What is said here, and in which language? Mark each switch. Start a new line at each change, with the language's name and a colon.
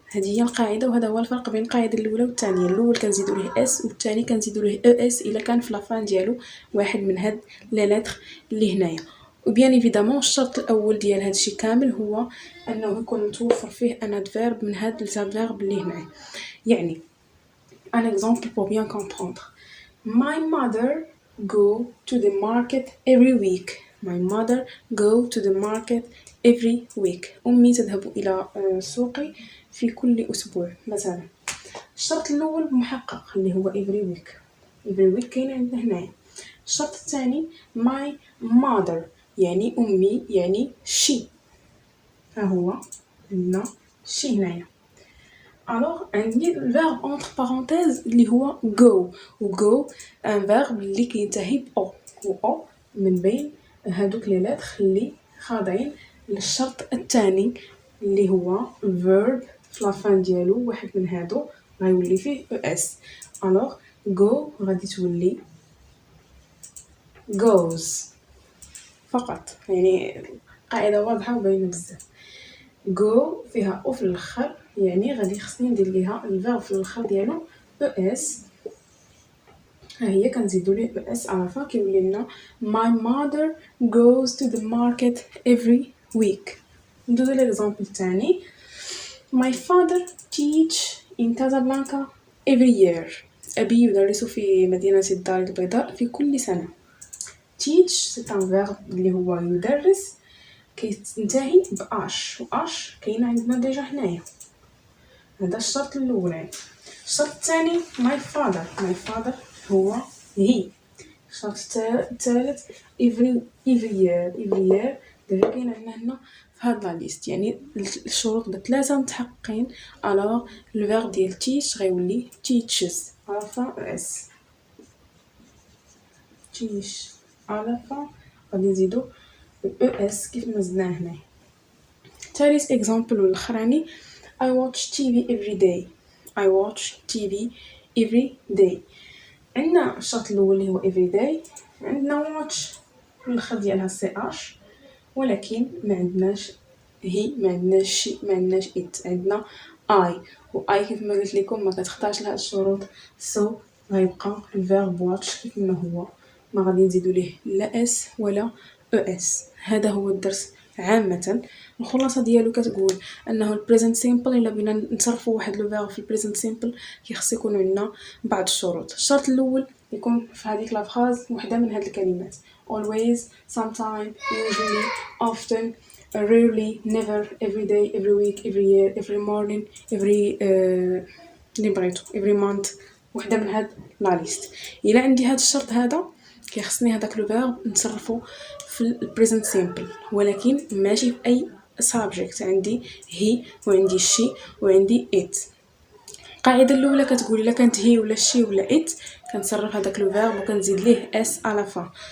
Arabic: هذه هي القاعده، وهذا هو الفرق بين القاعده الاولى والثانيه. الاول كنزيدو ليه اس والثاني كنزيدو ليه او اس الا كان في لا فان ديالو واحد من هاد لي لتر اللي هنايا. وبيان ايفيدامون الشرط الاول ديال هذا الشيء كامل هو انه يكون متوفر فيه ان ادفيرب من هاد الفيرب اللي هنايا. يعني
French: un exemple pour bien comprendre.
English: My mother go to the market every week. My mother go to the market every week.
Arabic: أمي تذهب إلى السوق في كل أسبوع مثلا. الشرط الأول محقق اللي هو
English: every week. every week
Arabic: كاين عندنا هنايا. الشرط الثاني
English: my mother
Arabic: يعني أمي يعني she. ها هو عندنا she هنايا. alors عندي الفيرب
French: entre parenthèses
Arabic: اللي هو go. و go ان فيرب اللي كينتهي ب او. و او من بين هادوك لي لتر اللي خاضعين للشرط الثاني اللي هو verb في لافان ديالو واحد من هادو غيولي فيه اس. alors go غادي تولي goes فقط. يعني قاعدة واضحة وباينة بزاف. go فيها او في الاخر يعني غادي خصني ندير ليها الفيرب في الاخر ديالو اس. ها هي كنزيدو ليه اس على فا كيولي لنا
English: my mother goes to the market every week.
Arabic: ندوزو ليكزامبل الثاني
English: my father teach in Casablanca every year.
Arabic: أبي يدرس في مدينة الدار البيضاء في كل سنة. teach
French: c'est un verbe
Arabic: اللي هو يدرس كينتهي بأش. وأش كاين عندنا ديجا هنايا. هذا الشرط الأولاني. الشرط الثاني
English: my father
Arabic: هو هي. الشرط الثالث
English: every year
Arabic: ديجا كاين عندنا هنا في هاد لا ليست. يعني الشروط بثلاثة متحققين. alors الفيرب ديال teach غيولي teaches على فا اس. teach على فا غادي نزيدو اس كيف ما زدناه هنايا. ثالث اكزامبل والاخراني
English: I watch TV every day. I watch TV every day.
Arabic: عندنا الشرط الاول اللي هو
English: every day.
Arabic: عندنا watch في الاخر ديالها سي اش ولكن ما عندناش هي ما عندناش شي ما عندناش ات. عندنا I و I كيف ما قلت لكم ما كتخضعش لهاد الشروط. سو غيبقى الفيرب watch كيف ما هو ما غادي نزيدو ليه لا اس ولا اس. هذا هو الدرس عامه. الخلاصه ديالو كتقول انه البريزنت سيمبل الا بغينا نصرفوا واحد لو فيرب في البريزنت سيمبل كيخص يكون عندنا بعض الشروط. الشرط الاول يكون في هذيك لا فراز وحده من هاد الكلمات
English: always, sometime, usually, often, rarely, never, every day, every week, every year, every morning,
Arabic: اللي بغيتو
English: every month.
Arabic: وحده من هاد لا ليست. الا عندي هاد الشرط هذا كيخصني هذاك لو فيرب نصرفو في البريزنت سيمبل ولكن ماشي في اي سابجيكت. عندي هي وعندي شي وعندي ات. القاعده الاولى كتقول الا كانت هي ولا شي ولا ات كنصرف هذاك لو فيرب وكنزيد ليه اس على فا.